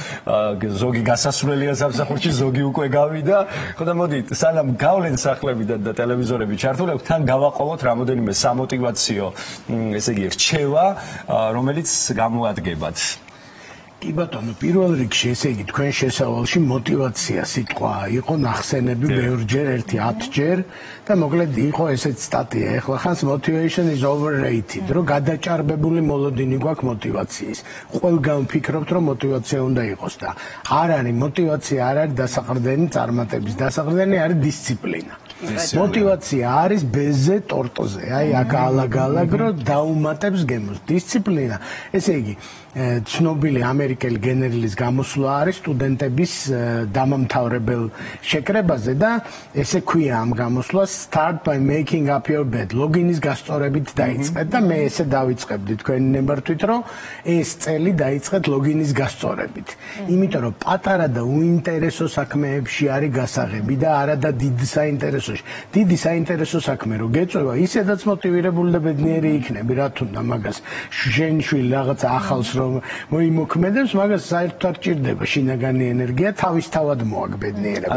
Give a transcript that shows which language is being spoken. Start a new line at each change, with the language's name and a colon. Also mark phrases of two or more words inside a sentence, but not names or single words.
Georgian: ზოგი გასასვლელია სამსახურში, ზოგი უკვე გავიდა ხო და მოდით სანამ გავლენ სახლებიდან და ტელევიზორები ჩართულობთ თან გავაყოლოთ რამოდენიმე სამოტივაციო ესე იგი რჩევა რომელიც გამოადგებათ კი ბატონო პირველ რიგში ესე იგი თქვენ შესავალში мотивация სიტყვა იყო ნახსენები ბევრჯერ 10-ჯერ და მოკლედ იყო ესეც სტატია ეხლა ხანს
English: motivation is overrated
Georgian: რომ გადაჭარბებული მოლოდინი გვაქვს мотивაციის ყველგან ვფიქრობთ რომ мотивация უნდა იყოს და არ არის мотивация არ არის დასაყრდენი წარმატების დასაყრდენი არის დისციპლინა мотивация არის ბეზე ტორტოზე აი აქ ალაგ-ალაგ რომ დაუმატებს გემოს დისციპლინა ესე იგი ცნობილი ამერიკელი გენერლის გამოსვლა არის სტუდენტების დამამთავრებელ შეკრებაზე და ესე ქვია ამ გამოსვლას
English: start by making up your bed
Georgian: ლოგინის გასწორებით დაიწყეთ და მე ესე დავიწყებდი თქვენი ნებართვით რომ ეს წელი დაიწყეთ ლოგინის გასწორებით იმიტომ რომ პატარა და უინტერესო საქმეებში არის გასაღები და არა და დიდ საინტერესოში დიდი საინტერესო საქმე რო გეწევა ისედაც მოტივირებული და ბედნიერი იქნები რა თუნდა მაგას შენშვილი რაღაცა ახალს მოიმოქმედებს მაგას საერთოდ არ ჭირდება შინაგანი ენერგია თავისთავად მოაგბედნიერება